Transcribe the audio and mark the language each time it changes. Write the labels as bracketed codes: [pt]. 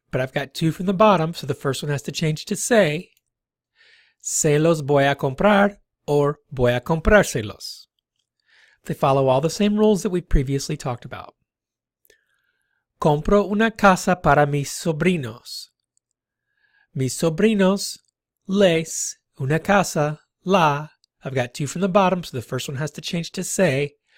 [en] But I've got two from the bottom, so the first one has to change to se. [es] Se los voy a comprar or voy a comprárselos. [en] They follow all the same rules that we previously talked about. [es] Compro una casa para mis sobrinos. Mis sobrinos, les, una casa, la. [en] I've got two from the bottom, so the first one has to change to se.